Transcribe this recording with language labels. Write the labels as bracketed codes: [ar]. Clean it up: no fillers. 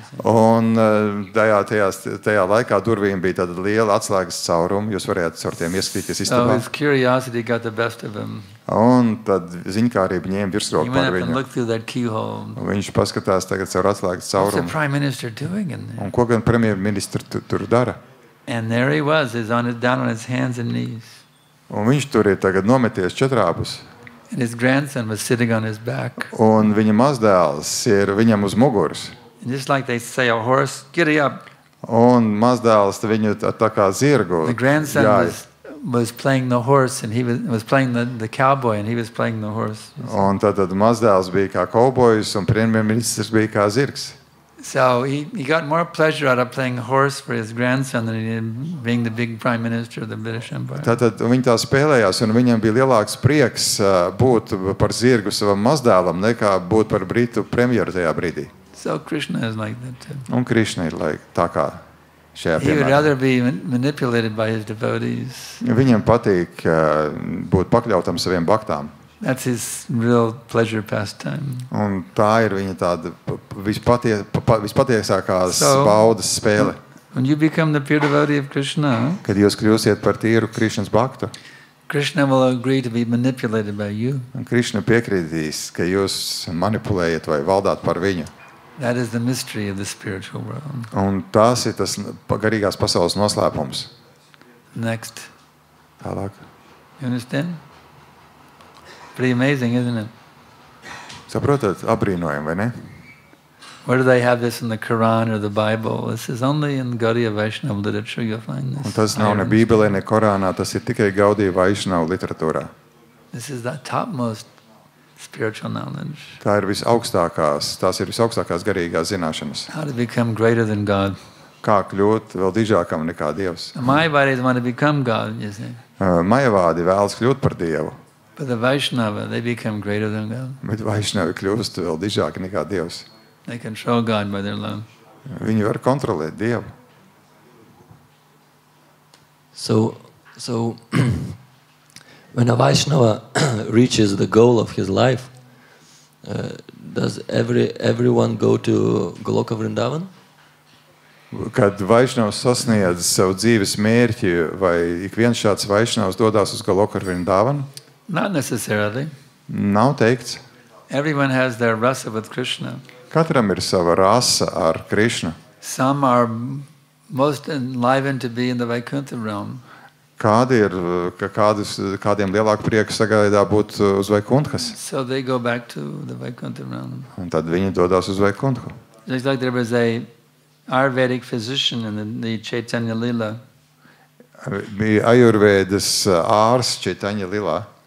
[lv] Un tajā laikā durvīm bija tāda liela atslēgas cauruma, jūs varētu caur tiem ieskatīties istabā. [en] So his curiosity got the best of him. [lv] Un tad ziņkārība ņēma virsroku par viņu. [en] He went up and looked through that keyhole. [lv] Un viņš paskatās tagad caur atslēgas caurumu. [en] What's the Prime Minister doing in there? [lv] Un ko gan premjerministrs tur dara? [en] And there he was, down on his hands and knees. [lv] Un viņš tur ir tagad nometies četrāpus. [en] And his grandson was sitting on his back. [lv] Un viņa mazdēls ir viņam uz muguras. [en] And just like they say, a horse, giddy up. [lv] Un mazdēls viņu tā kā zirgu. [en] The grandson was playing the horse, and he was playing the cowboy, and he was playing the horse. [lv] Un tad mazdēls bija kā kaubojs, un premjerministrs bija kā zirgs. [en] So he got more pleasure out of playing horse for his grandson than he did being the big prime minister of the British Empire. [lv] Tātad viņi tā spēlējās, un viņam bija lielāks prieks būt par zirgu savam mazdēlam, nekā būt par Britu premjeru tajā brīdī. [en] So Krishna is like that too. [lv] Un Krishna ir tā kā šajā piemērā. [en] He would rather be manipulated by his devotees. [lv] Viņam patīk būt pakļautam saviem bhaktām. [en] That's his real pleasure pastime. [lv] Un tā ir viņa tāda vispatiesākās baudas spēle. [en] When you become the pure devotee of Krishna, [lv] kad jūs kļūsiet par tīru Krišnas bhaktu, [en] Krishna will agree to be manipulated by you. [lv] Un Krišna piekritīs, ka jūs manipulējat vai valdāt par viņu. [en] That is the mystery of the spiritual world. [lv] Un tas ir tas garīgās pasaules noslēpums. [en] Next. [lv] Tālāk. [en] You understand? Pretty amazing, isn't it? [lv] Saprotat, apbrīnojami, vai ne? [en] Where do they have this in the Quran or the Bible? This is only in Gaudiya Vaishnava literature you'll find this. [lv] Un tas nav ne Bībelē, ne Korānā, tas ir tikai Gaudiya Vaishnava literatūrā. [en] This is the topmost spiritual knowledge. [lv] Tās ir visaugstākās garīgās zināšanas. [en] How to become greater than God. [lv] Kā kļūt vēl dižākam nekā Dievs. [en] The Mayavadis want to become God, you see. [lv] Majavādi vēlas kļūt par Dievu. [en] But the Vaishnava, they become greater than God. [lv] Bet Vaishnavi kļūst vēl dižāki nekā Dievs. [en] They control God by their love. [lv] Viņi var kontrolēt Dievu. [en] So when a Vaishnava reaches the goal of his life, does everyone go to Goloka Vrindavan? [lv] Kad Vaishnavs sasniedz savu dzīves mērķi, vai ik viens šāds Vaishnavs dodās uz Goloka Vrindavanu? [en] Not necessarily. [lv] Nav teikts. [en] Everyone has their rasa with Krishna. [lv] Katram ir sava rasa ar Krishnu. [en] Some are most enlivened to be in the Vaikuntha realm. [lv] Kādiem lielāku prieku sagaidā būt uz Vaikunthas. [en] So they go back to the Vaikuntha realm. [lv] Un tad viņi dodās uz Vaikunthu. [en] Just like there was a Ayurvedic physician in the Chaitanya Lila. [lv] Bija Ajurvēdas ārsts Chaitanya Lilā.